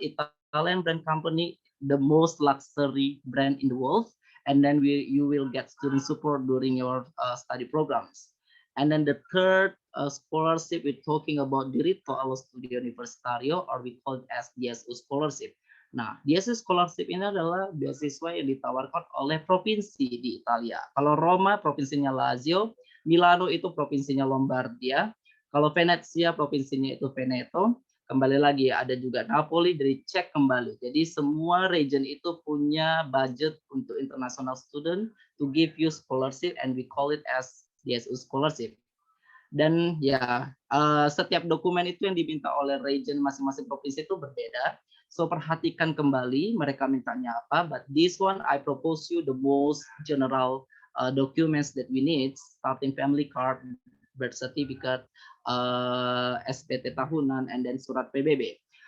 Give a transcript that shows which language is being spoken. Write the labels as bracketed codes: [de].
[en] Italian brand company, the most luxury brand in the world, and then you will get student support during your study programs. And then the third scholarship, we're talking about Diritto allo Studio Universitario, or we call it as DSU scholarship. [id] Nah, DSU scholarship ini adalah beasiswa yang ditawarkan oleh provinsi di Italia. Kalau Roma, provinsinya Lazio, Milano itu provinsinya Lombardia, kalau Venezia, provinsinya itu Veneto, kembali lagi ada juga Napoli, dari cek kembali. Jadi semua region itu punya budget untuk [en] international student to give you scholarship, and we call it as DSU scholarship. [id] Dan ya, setiap dokumen itu yang diminta oleh region masing-masing provinsi itu berbeda. So perhatikan kembali mereka mintanya apa. [en] But this one I propose you the most general documents that we need, starting family card, birth certificate, SPT tahunan, and then surat PBB.